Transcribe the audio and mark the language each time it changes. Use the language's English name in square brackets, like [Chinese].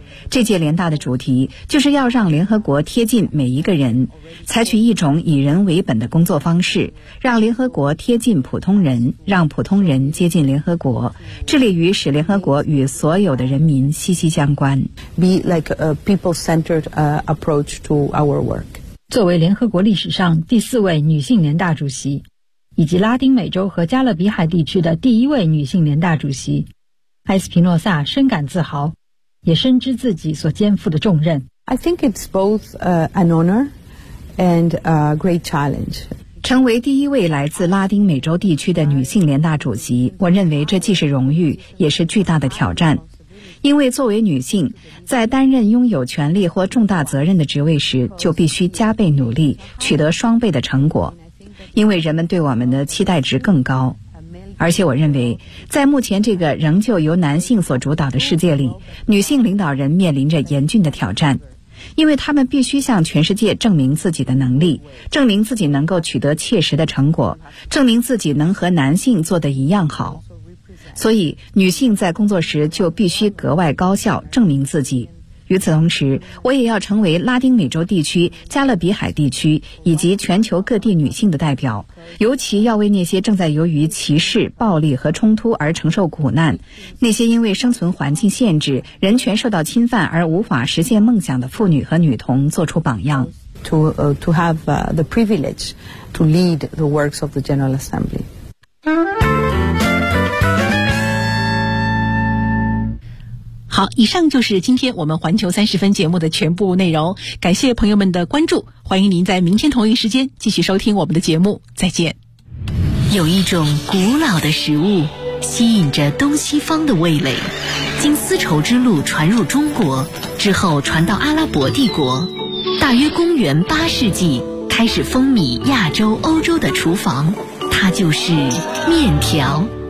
[Chinese] 这届联大的主题就是要让联合国贴近每一个人，采取一种以人为本的工作方式，让联合国贴近普通人，让普通人接近联合国，致力于使联合国与所有的人民息息相关。 [English] Be like a people-centered approach to our work. [Chinese] 作为联合国历史上第四位女性联大主席，以及拉丁美洲和加勒比海地区的第一位女性联大主席，埃斯皮诺萨深感自豪，也深知自己所肩负的重任。 [English] I think it's both an honor and a great challenge. [Chinese] 成为第一位来自拉丁美洲地区的女性联大主席，我认为这既是荣誉，也是巨大的挑战。因为作为女性，在担任拥有权力或重大责任的职位时，就必须加倍努力，取得双倍的成果。因为人们对我们的期待值更高。而且我认为，在目前这个仍旧由男性所主导的世界里，女性领导人面临着严峻的挑战，因为她们必须向全世界证明自己的能力，证明自己能够取得切实的成果，证明自己能和男性做得一样好。所以，女性在工作时就必须格外高效，证明自己。与此同时，我也要成为拉丁美洲地区、加勒比海地区以及全球各地女性的代表，尤其要为那些正在由于歧视、暴力和冲突而承受苦难，那些因为生存环境限制、人权受到侵犯而无法实现梦想的妇女和女童做出榜样。 [English] To have the privilege to lead the works of the General Assembly. [Chinese] 好，以上就是今天我们环球三十分节目的全部内容，感谢朋友们的关注，欢迎您在明天同一时间继续收听我们的节目，再见。有一种古老的食物吸引着东西方的味蕾，经丝绸之路传入中国之后传到阿拉伯帝国，大约公元八世纪开始风靡亚洲欧洲的厨房，它就是面条。